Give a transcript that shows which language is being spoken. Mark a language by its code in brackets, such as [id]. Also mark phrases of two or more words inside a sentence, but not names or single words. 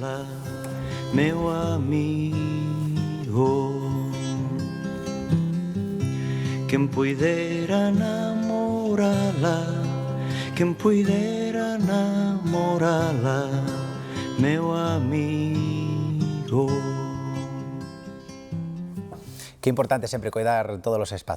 [gl] Meu amigo, quen puidera namorala, quen puidera namorala, meu amigo. [es] Qué importante siempre cuidar todos los espacios.